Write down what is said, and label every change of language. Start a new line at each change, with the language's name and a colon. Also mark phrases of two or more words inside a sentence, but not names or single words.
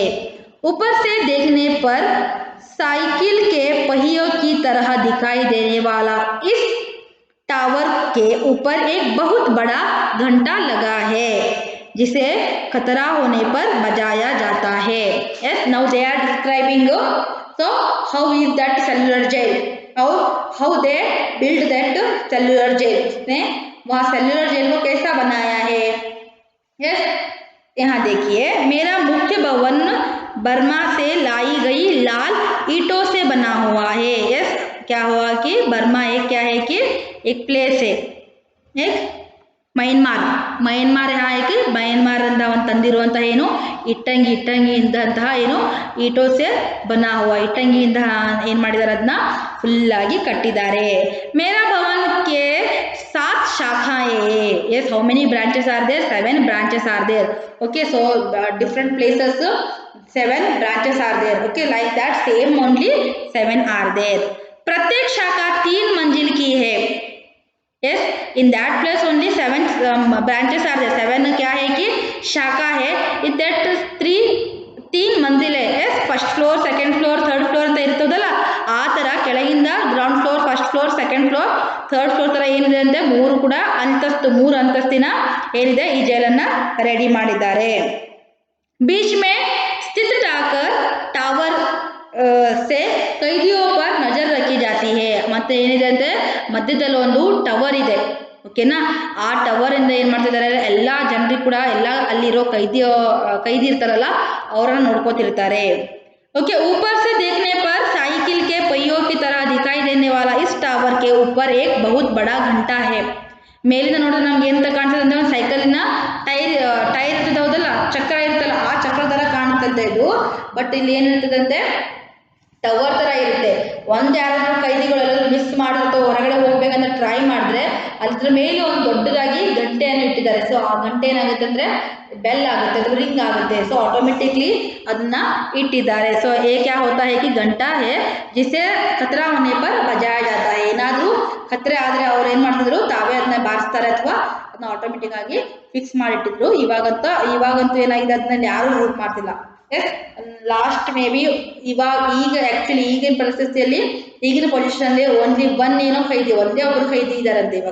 Hindi: ऊपर से देखने पर साइकिल के पहियों की तरह दिखाई देने वाला इस टावर के ऊपर एक बहुत बड़ा घंटा लगा है जिसे खतरा होने पर बजाया जाता है.
English: yes, now they are describing so how is that cellular jail, how they build that cellular jail.
Hindi: उसने वहाँ सेल्युलर जेल को कैसा बनाया है. yes, यहाँ देखिए, मेरा मुख्य भवन बर्मा से लाई गई लाल ईंटों से बना हुआ है. yes, क्या हुआ कि बर्मा एक क्या है कि एक प्लेस है, एक
Kannada: ಮಯನ್ಮಾರ್ ಹಾಕಿ ಮಯನ್ಮಾರ್ ಅಂತ ಒಂದು ತಂದಿರುವಂತಹ ಏನು ಇಟ್ಟಂಗಿಯಿಂದ ಏನು
Hindi: ईंटों से बना हुआ,
Kannada: ಇಟ್ಟಂಗಿಯಿಂದ ಏನು ಮಾಡಿದ್ದಾರೆ, ಅದನ್ನ ಫುಲ್ಲಾಗಿ ಕಟ್ಟಿದ್ದಾರೆ.
Hindi: मेरा भवन के 7 शाखाएं.
English: Yes, how many branches are there? 7 branches are there. Okay, so different places 7 branches are there. okay, like that same only 7 are there.
Hindi: प्रत्येक शाखा 3 मंजिल की है.
English: Yes, in that place only 7 branches are there.
Hindi: 7 क्या है कि शाखा है.
English: In that
Hindi: 3 ಮಂದಿಲ್ है.
Kannada: Yes,
English: first floor, second floor, third floor
Kannada: ಅಂತ ಇರ್ತದಲ್ಲ, ಆ ಥರ ಕೆಳಗಿಂದ
English: ground floor, first floor, second floor, third floor
Kannada: ಥರ ಏನಿದೆ ಅಂದರೆ 3 ಅಂತಸ್ತಿನ ಏನಿದೆ ಈ ಜೈಲನ್ನು ರೆಡಿ ಮಾಡಿದ್ದಾರೆ.
Hindi: बीच में स्थित टावर से कैदियों पर नजर रखी जाती है.
Kannada: ಮತ್ತೆ ಏನಿದೆ ಅಂದರೆ ಮಧ್ಯದಲ್ಲಿ ಒಂದು ಟವರ್ ಇದೆ. ಓಕೆನಾ, ಆ ಟವರ್ ಇಂದ ಏನು ಮಾಡ್ತಿದ್ದಾರೆ, ಎಲ್ಲ ಜನರಿಗೆ ಕೂಡ ಎಲ್ಲ ಅಲ್ಲಿರೋ ಕೈದಿ ಇರ್ತಾರಲ್ಲ ಅವರನ್ನು ನೋಡ್ಕೋತಿರ್ತಾರೆ.
Hindi: ओके, ऊपर से देखने पर साइकिल के पहियों की तरह दिखाई देने वाला इस टावर के ऊपर एक बहुत बड़ा घंटा है.
Kannada: ಮೇಲಿಂದ ನೋಡಿದ್ರೆ ನಮ್ಗೆ ಎಂತ ಕಾಣ್ತದೆ ಅಂದ್ರೆ ಒಂದು ಸೈಕಲಿನ ಟೈರ್ ಇರ್ತದೆ ಹೌದಲ್ಲ, ಚಕ್ರ ಇರ್ತಲ್ಲ, ಆ ಚಕ್ರ ಥರ ಕಾಣ್ತದೆ ಇದು. ಬಟ್ ಇಲ್ಲಿ ಏನಿರ್ತದಂತೆ ಟವರ್ ಥರ ಇರುತ್ತೆ. ಒಂದು ಯಾರಾದರೂ ಕೈದಿಗಳೆಲ್ಲರೂ ಮಿಸ್ ಮಾಡಿರ್ತೋ ಹೊರಗಡೆ ಹೋಗ್ಬೇಕಂತ ಟ್ರೈ ಮಾಡಿದ್ರೆ ಅದ್ರ ಮೇಲೆ ಒಂದು ದೊಡ್ಡದಾಗಿ ಗಂಟೆಯನ್ನು ಇಟ್ಟಿದ್ದಾರೆ. ಸೊ ಆ ಗಂಟೆ ಏನಾಗುತ್ತೆ ಅಂದರೆ ಬೆಲ್ ಆಗುತ್ತೆ, ಅದು ರಿಂಗ್ ಆಗುತ್ತೆ.
English: so automatically
Kannada: ಅದನ್ನ ಇಟ್ಟಿದ್ದಾರೆ.
Hindi: ಸೊ क्या होता है कि घंटा है जिसे खतरा होने पर बजाया जाता है.
Kannada: ಏನಾದರೂ ಖತ್ರೆ ಆದರೆ ಅವ್ರು ಏನು ಮಾಡ್ತಿದ್ರು, ತಾವೇ ಅದನ್ನ ಬಾರಿಸ್ತಾರೆ ಅಥವಾ ಅದನ್ನ ಆಟೋಮೆಟಿಕ್ ಆಗಿ ಫಿಕ್ಸ್ ಮಾಡಿಟ್ಟಿದ್ರು. ಇವಾಗಂತೂ ಏನಾಗಿದೆ, ಅದನ್ನ ಯಾರೂ ಯೂಸ್ ಮಾಡ್ತಿಲ್ಲ. ಎಸ್,
English: last maybe
Kannada: ಈಗ ಆ್ಯಕ್ಚುಲಿ ಈಗಿನ ಪರಿಸ್ಥಿತಿಯಲ್ಲಿ, ಈಗಿನ ಪೊಸಿಷನಲ್ಲಿ ಒಂದೇ ಒಬ್ಬರು ಖೈದಿ ಇದ್ದಾರಂತೆ ಇವಾಗ.